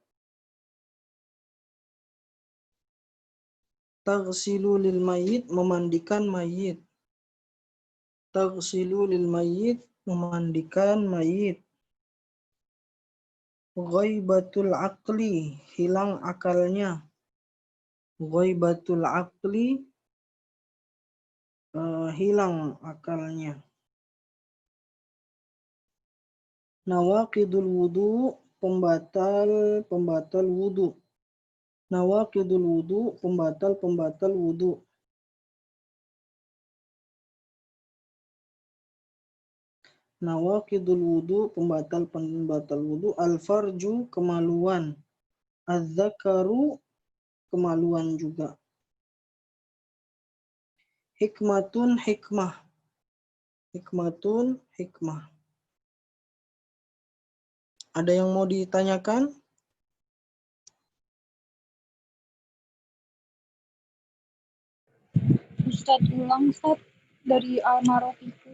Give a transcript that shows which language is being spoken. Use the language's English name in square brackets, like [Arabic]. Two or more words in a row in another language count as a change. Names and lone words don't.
[Arabic] تغسيل للميت [Indonesian] memandikan mayit. [Arabic] تغسيل للميت [Indonesian] memandikan mayit. [Arabic] غيبة العقل [Indonesian] hilang akalnya. [Arabic] غيبة العقل [Indonesian] hilang akalnya. [Arabic] نواقض الوضوء [Indonesian] pembatal wudu. [Arabic] نواقض الوضوء [Indonesian] pembatal wudu. [Arabic] نواقض الوضوء [Indonesian] pembatal wudu. Al-farju kemaluan. Az-zakaru kemaluan juga. Hikmatun hikmah. Hikmatun hikmah. Ada yang mau ditanyakan? Ustadz ulang Ustadz dari Al-Marafiqu.